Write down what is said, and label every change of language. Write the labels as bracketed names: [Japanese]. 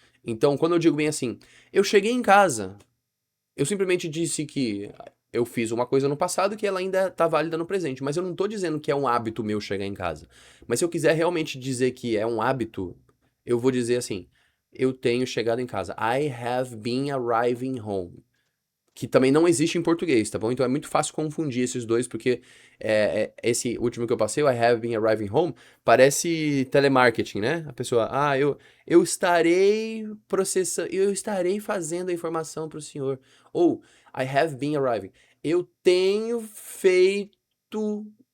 [Portuguese] Então, quando eu digo bem assim, eu cheguei em casa, eu simplesmente disse que eu fiz uma coisa no passado que ela ainda está válida no presente, mas eu não estou dizendo que é um hábito meu chegar em casa. Mas se eu quiser realmente dizer que é um hábito, eu vou dizer assim: eu tenho chegado em casa. [English] I have been arriving home. [Portuguese] Que também não existe em português, tá bom? Então é muito fácil confundir esses dois, porque esse último que eu passei, o [English] I have been arriving home, [Portuguese] parece telemarketing, né? A pessoa, eu estarei processando, eu estarei fazendo a informação para o senhor. Ou, [English] I have been arriving. [Portuguese] Eu tenho feito.